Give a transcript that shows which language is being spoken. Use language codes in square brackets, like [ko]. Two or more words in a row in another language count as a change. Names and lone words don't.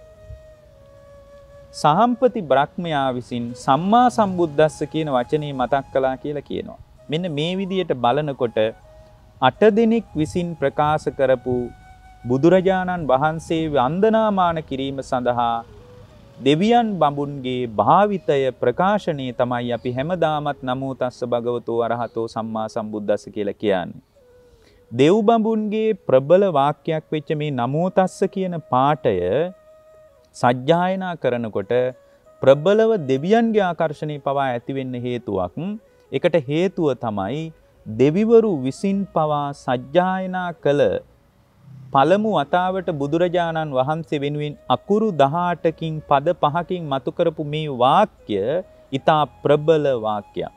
[si] සහම්පති බ්‍රහ්මයා විසින් [pi] සම්මා සම්බුද්දස්ස [si] කියන වචනේ මතක් කළා කියලා කියනවා. මෙන්න මේ විදියට බලනකොට 8 දෙනෙක් විසින් ප්‍රකාශ කරපු බුදුරජාණන් වහන්සේ වන්දනාමාන කිරීම සඳහා දෙවියන් බඹුන්ගේ භාවිතය ප්‍රකාශනය තමයි අපි හැමදාමත් [pi] නමෝ තස්ස භගවතෝ අරහතෝ සම්මා සම්බුද්දස්ස [si] කියලා කියන්නේ. දෙව් බඹුන්ගේ ප්‍රබල වාක්‍යයක් වෙච්ච මේ [pi] නමෝ තස්ස [si] කියන පාඨය සජ්ජායනා කරනකොට ප්‍රබලව දෙවියන්ගේ ආකර්ෂණය පවා ඇති වෙන්න හේතුවක්. ඒකට හේතුව තමයි දෙවිවරු විසින් පවා සජ්ජායනා කළ පළමු වතාවට බුදුරජාණන් වහන්සේ වෙනුවෙන් අකුරු 18කින් පද 5කින් මතු කරපු මේ වාක්‍ය ඊතා ප්‍රබල වාක්‍යයක්.